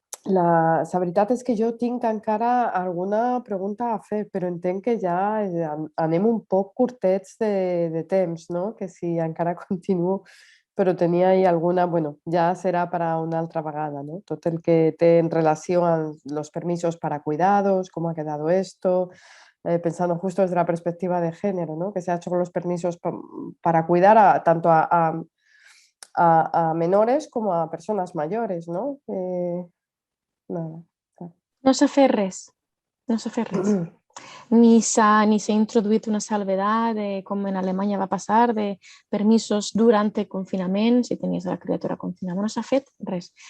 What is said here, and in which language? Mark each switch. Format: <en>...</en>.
<ca>La veritat és que jo tinc encara alguna pregunta a fer, però entenc que ja anem un poc curtets de temps, no? Que si encara continuo, però tenia ahí alguna... Bueno, ja serà per a una altra vegada, ¿no? Tot el que té en relació amb</ca> <es>los permisos para cuidados, cómo ha quedado esto, pensando justo desde la perspectiva de género, ¿no? Que se ha hecho con los permisos para cuidar tanto a menores como a personas mayores, ¿no? Nada.</es> <ca>No s'ha fet res, no s'ha fet res. Ni s'ha introduït una salvedad, com en Alemanya va passar, de permisos durant el confinament, si tenies la criatura confinada. No s'ha fet res.</ca>